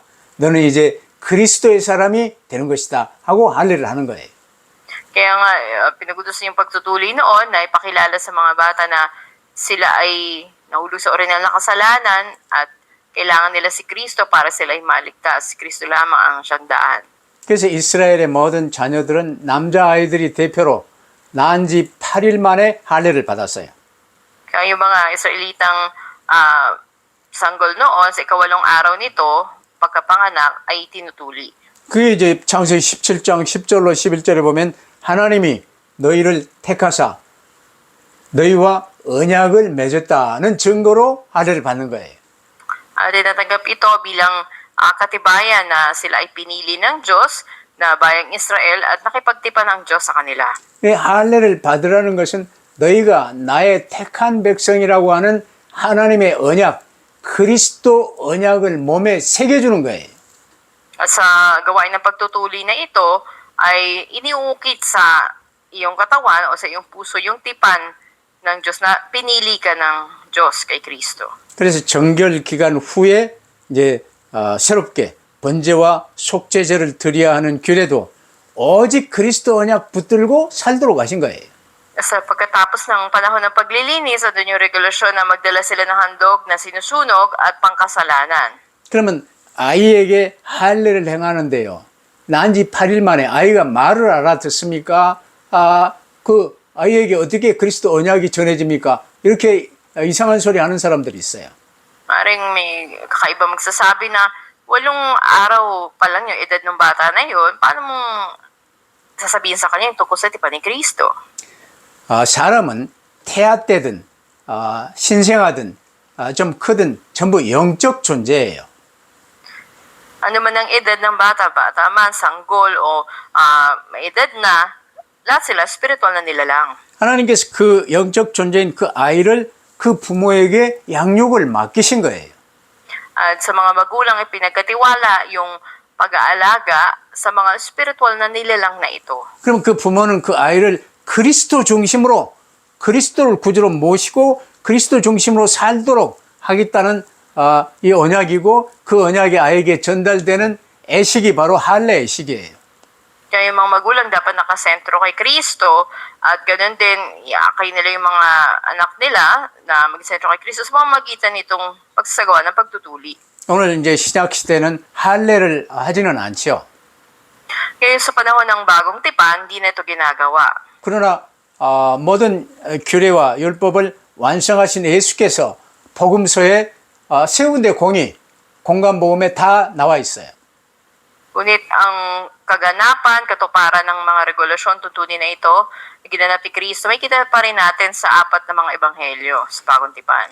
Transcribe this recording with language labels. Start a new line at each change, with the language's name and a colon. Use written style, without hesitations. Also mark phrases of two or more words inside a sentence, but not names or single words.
Korean: 너는 이제 그리스도의 사람이 되는 것이다 하고 할례를 하는 거예요.
Filipino: Kaya nga, pinagutos niya yung pagtutuli noon na ipakilala sa mga bata na sila ay nahulog sa original na kasalanan at kailangan nila si Kristo para sila ay maligtas. Si Kristo lamang ang siyang daan.
Korean: 그래서 이스라엘의 모든 자녀들은 남자아이들이 대표로 낳은 지 8일 만에 할례를 받았어요.
Filipino: Kaya yung mga Israelitang sanggol noon, sa ikawalong araw nito, pagkapanganak ay tinutuli.
Korean: 그게 이제 창세기 17장 10절로 11절에 보면 하나님이 너희를 택하사 너희와 언약을 맺었다는 증거로 할례를 받는 거예요.
Filipino: Tinatanggap ito bilang katibayan na sila ay pinili ng Diyos na bayang Israel at nakipagtipan ng Diyos sa kanila.
Korean: 이 할례를 받으라는 것은 너희가 나의 택한 백성이라고 하는 하나님의 언약, 그리스도 언약을 몸에 새겨주는 거예요.
Filipino: At sa gawain ng pagtutuli na ito ay iniukit sa iyong katawan o sa iyong puso yung tipan ng Diyos na pinili ka ng Diyos kay Kristo.
Korean: 그래서 정결 기간 후에 이제 새롭게 번제와 속죄제를 드려야 하는 규례도 오직 그리스도 언약 붙들고 살도록 하신 거예요.
Filipino: Sa pagkatapos ng panahon ng paglilinis, doon yung regulasyon na magdala sila ng handog na sinusunog at pangkasalanan.
Korean: 그러면 아이에게 할례를 행하는데요. 난 지 8일 만에 아이가 말을 알아듣습니까? 그 아이에게 어떻게 그리스도 언약이 전해집니까? 이렇게 이상한 소리 하는 사람들이 있어요.
Filipino: Maring may kakaiba magsasabi na 8 araw pa lang yung edad ng bata na yun, paano mong sasabihin sa kanya yung tungkol sa tipan ni Kristo?
Korean: 사람은 태아 때든 신생아든 좀 크든 전부 영적 존재예요.
Filipino: Ano man ang edad ng bata man, sanggol o may edad na, lahat sila spiritual na nilalang.
Korean: 하나님께서 그 영적 존재인 그 아이를 그 부모에게 양육을 맡기신 거예요.
Filipino: At sa mga magulang ay pinagkatiwala yung pag-aalaga sa mga spiritual na nilalang na ito.
Korean: 그럼 그 부모는 그 아이를 그리스도 중심으로 그리스도를 구주로 모시고 그리스도 중심으로 살도록 하겠다는 이 언약이고 그 언약이 아이에게 전달되는 애식이 바로 할례 애식이에요.
Filipino: Kaya yung mga magulang dapat nakasentro kay Kristo at ganoon din iakay nila yung mga anak nila na magsentro kay Kristo sa pamamagitan nitong pagsasagawa ng pagtutuli.
Korean: 오늘 이제 신약 시대는 할례를 하지는 않죠.
Filipino: Kaya sa panahon ng bagong tipan, hindi na ito ginagawa.
Korean: 그러나 모든 규례와 율법을 완성하신 예수께서 복음서에 세운 데 공간복음에 다 나와 있어요.
Filipino: Ngunit ang kaganapan, katuparan ng mga regulasyon, tuntunin na ito, ginanap ni Kristo, may kita pa rin natin sa 4 na mga ebanghelyo sa bagong tipan.